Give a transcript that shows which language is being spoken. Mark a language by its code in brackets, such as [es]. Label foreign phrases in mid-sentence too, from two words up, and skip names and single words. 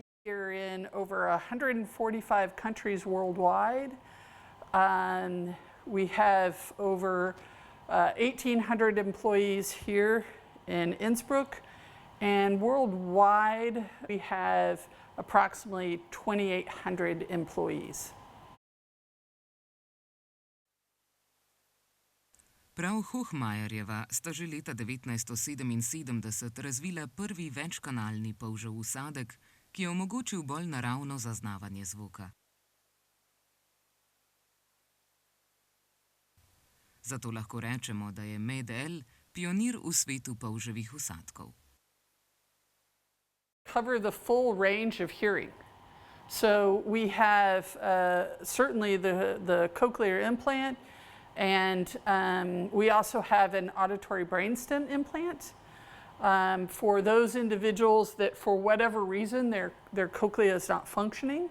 [en] We're in over 145 countries worldwide. We have over 1,800 employees here in Innsbruck, and worldwide we have approximately 2,800 employees. [sl] Prav Hochmeierjeva sta že leta 1977 razvila prvi večkanalni polžev usadek, ki je omogočil bolj naravno zaznavanje zvoka. Zato lahko rečemo, da je Med-El pionir v svetu polževih usadkov. [en] Cover the full range of hearing. So we have certainly the cochlear implant, and we also have an auditory brainstem implant for those individuals that for whatever reason their cochlea is not functioning.